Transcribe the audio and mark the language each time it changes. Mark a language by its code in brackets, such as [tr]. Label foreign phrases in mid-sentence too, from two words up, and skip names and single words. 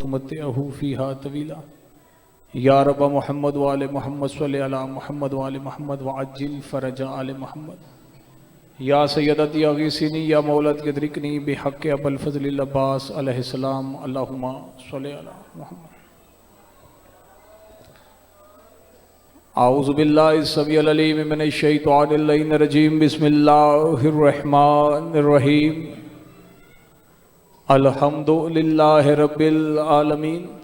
[ar] وتمتعه فيها طويلا يا رب محمد وآل محمد صل على محمد وآل محمد وعجل فرج آل محمد يا سيدتي أغيثيني يا مولاتي أدركيني بحق أبو الفضل عباس عليه السلام اللهم صل على محمد. أعوذ بالله السميع العليم من الشيطان الرجيم بسم الله الرحمن الرحيم الحمد لله رب العالمين